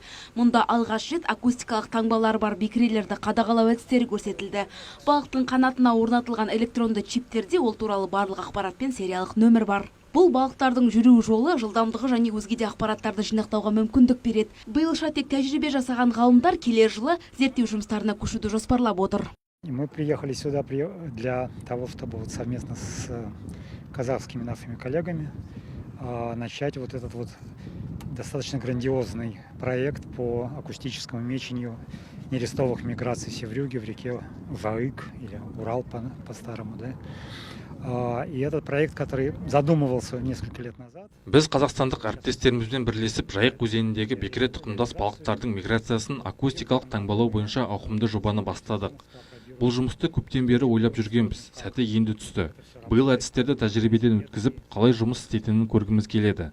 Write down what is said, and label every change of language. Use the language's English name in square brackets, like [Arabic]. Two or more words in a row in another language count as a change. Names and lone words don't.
[Kazakh] Мұнда алғаш рет акустикалық таңбалары бар бекірелерді қадағалау әдістері көрсетілді. Балықтың қанатына орнатылған электронды чиптерде ол туралы барлық ақпарат пен сериялық нөмір бар. Бұл балықтардың жүру жолы, жылдамдығы және өзге де ақпараттарды жинақтауға мүмкіндік береді. Биылша тек тәжірибе жасаған ғалымдар келер жылы зерттеу жұмыстарына көшуді жоспарлап отыр. [Russian] Мы приехали сюда для того, чтобы совместно с казахскими нашими коллегами начать вот этот вот достаточно грандиозный проект по акустическому мечению нерестовых миграций севрюги в реке Жайык или Урал по-старому, да. И этот проект, который задумывался несколько лет назад. [Kazakh] Біз қазақстандық әріптестерімізбен бірлесіп Жайық өзеніндегі бекіре тұқымдас балықтардың миграциясын акустикалық таңбалау бойынша ауқымды жобаны бастадық. Бұл жұмысты көптен бері ойлап жүргенбіз, сәті енді түсті. Биыл әдістерді тәжірибеден өткізіп, қалай жұмыс істейтінін көргіміз келеді.